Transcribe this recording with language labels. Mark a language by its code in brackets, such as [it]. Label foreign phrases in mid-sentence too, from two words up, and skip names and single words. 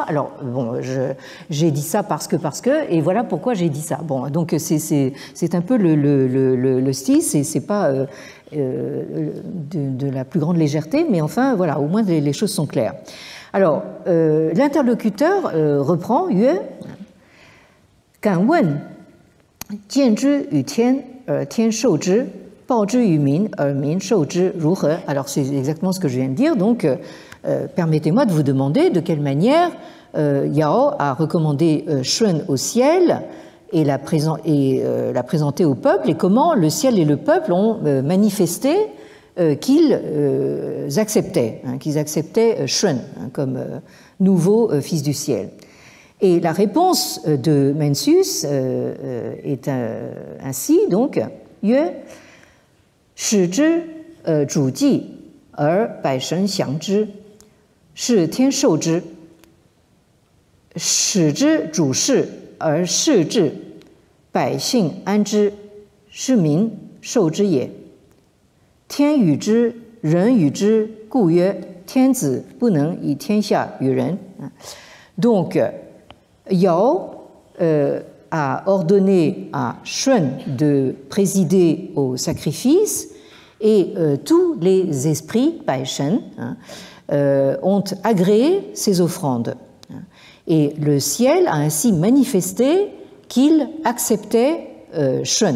[fr] Alors bon, j'ai dit ça parce que, et voilà pourquoi j'ai dit ça. Bon, donc c'est un peu le style, c'est pas de la plus grande légèreté, mais enfin voilà, au moins les choses sont claires. Alors l'interlocuteur reprend [zh] Yue, 敢问见之于天而天受之，报之于民而民受之，如何？ [fr] Alors c'est exactement ce que je viens de dire. Donc permettez-moi de vous demander de quelle manière Yao a recommandé Shun au ciel et l'a présenté au peuple, et comment le ciel et le peuple ont manifesté qu'ils acceptaient Shun comme nouveau fils du ciel. Et la réponse de Mencius est ainsi, donc, [zh] Yue, 使之主祭而百神降之，是天受之；使之主事而事治，百姓安之，是民受之也。天与之，人与之，故曰：天子不能以天下与人。 [fr] Donc Yao a ordonné à Shun de présider au sacrifice, et tous les esprits, Bai Shen, ont agréé ces offrandes. Et le ciel a ainsi manifesté qu'il acceptait Shun.